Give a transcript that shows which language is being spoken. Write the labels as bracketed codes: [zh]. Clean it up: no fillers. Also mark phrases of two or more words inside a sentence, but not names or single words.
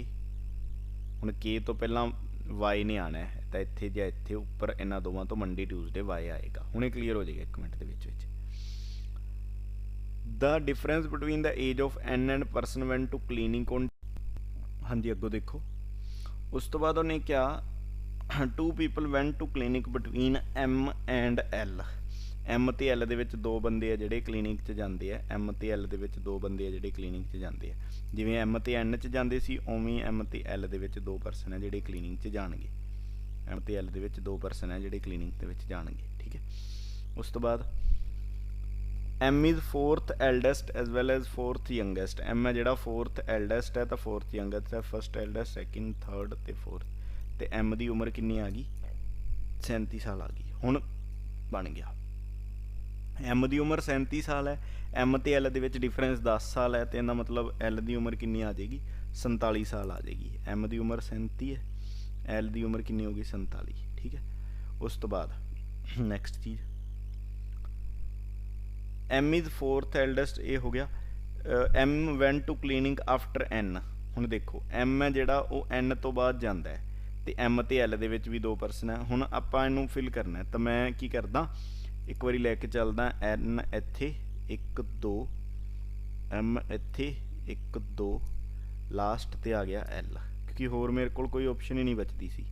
[pa] ਹੁਣ K ਤੋਂ ਪਹਿਲਾਂ Y ਨੇ ਆਉਣਾ ਹੈ, ਤਾਂ ਇੱਥੇ ਜਾਂ ਇੱਥੇ ਉੱਪਰ ਇਹਨਾਂ ਦੋਵਾਂ ਤੋਂ [en] Monday Tuesday [pa] Y ਆਏਗਾ। ਹੁਣੇ ਕਲੀਅਰ ਹੋ ਜਾਏਗਾ 1 ਮਿੰਟ ਦੇ ਵਿੱਚ। [en] The difference between the age of N and person went to clinic on. [pa] ਹਾਂਜੀ, ਅੱਗੋਂ ਦੇਖੋ। ਉਸ ਤੋਂ ਬਾਅਦ ਉਹਨੇ ਕਿਹਾ 2 [en] people went to clinic between M and L। [pa] M ਤੇ L ਦੇ ਵਿੱਚ 2 ਬੰਦੇ ਆ ਜਿਹੜੇ ਕਲੀਨਿਕ 'ਚ ਜਾਂਦੇ ਆ। M ਤੇ L ਦੇ ਵਿੱਚ 2 ਬੰਦੇ ਆ ਜਿਹੜੇ ਕਲੀਨਿਕ 'ਚ ਜਾਂਦੇ ਆ। ਜਿਵੇਂ M ਤੇ N 'ਚ ਜਾਂਦੇ ਸੀ ਉਵੇਂ M ਤੇ L ਦੇ ਵਿੱਚ 2 ਪਰਸਨ ਆ ਜਿਹੜੇ ਕਲੀਨਿਕ 'ਚ ਜਾਣਗੇ। M ਤੇ L ਦੇ ਵਿੱਚ 2 ਪਰਸਨ ਆ ਜਿਹੜੇ ਕਲੀਨਿਕ ਦੇ ਵਿੱਚ ਜਾਣਗੇ। ਠੀਕ ਹੈ, ਉਸ ਤੋਂ ਬਾਅਦ [en] M is 4th eldest as well as 4th youngest। [pa] M ਹੈ ਜਿਹੜਾ [en] 4th eldest [pa] ਹੈ ਤਾਂ [en] 4th youngest [pa] ਹੈ। [en] 1st eldest, [pa] 2nd, 3rd ਤੇ 4th। ਤੇ M ਦੀ ਉਮਰ ਕਿੰਨੀ ਆ ਗਈ? 37 ਸਾਲ ਆ ਗਈ। ਹੁਣ ਬਣ ਗਿਆ M ਦੀ ਉਮਰ 37 ਸਾਲ ਹੈ। M ਤੇ L ਦੇ ਵਿੱਚ ਡਿਫਰੈਂਸ 10 ਸਾਲ ਹੈ, ਤੇ ਇਹਦਾ ਮਤਲਬ L ਦੀ ਉਮਰ ਕਿੰਨੀ ਆ ਜਾਏਗੀ? 47 ਸਾਲ ਆ ਜਾਏਗੀ। M ਦੀ ਉਮਰ 37 ਹੈ, L ਦੀ ਉਮਰ ਕਿੰਨੀ ਹੋ ਗਈ? 47। ਠੀਕ ਹੈ, ਉਸ ਤੋਂ ਬਾਅਦ ਨੈਕਸਟ ਚੀਜ਼ [en] M is 4th eldest, [pa] ਇਹ ਹੋ ਗਿਆ। [en] M went to clinic after N। [pa] ਹੁਣ ਦੇਖੋ M ਹੈ ਜਿਹੜਾ ਉਹ N ਤੋਂ ਬਾਅਦ ਜਾਂਦਾ ਹੈ, ਤੇ M ਤੇ L ਦੇ ਵਿੱਚ ਵੀ 2 ਪਰਸਨ ਹੈ। ਹੁਣ ਆਪਾਂ ਇਹਨੂੰ ਫਿਲ ਕਰਨਾ, ਤਾਂ ਮੈਂ ਕੀ ਕਰਦਾ, ਇੱਕ ਵਾਰੀ ਲੈ ਕੇ ਚੱਲਦਾ। N ਇੱਥੇ 1 2, M ਇੱਥੇ 1 2, ਲਾਸਟ ਤੇ ਆ ਗਿਆ L, ਕਿਉਂਕਿ ਹੋਰ ਮੇਰੇ ਕੋਲ ਕੋਈ ਆਪਸ਼ਨ ਹੀ ਨਹੀਂ ਬਚਦੀ ਸੀ।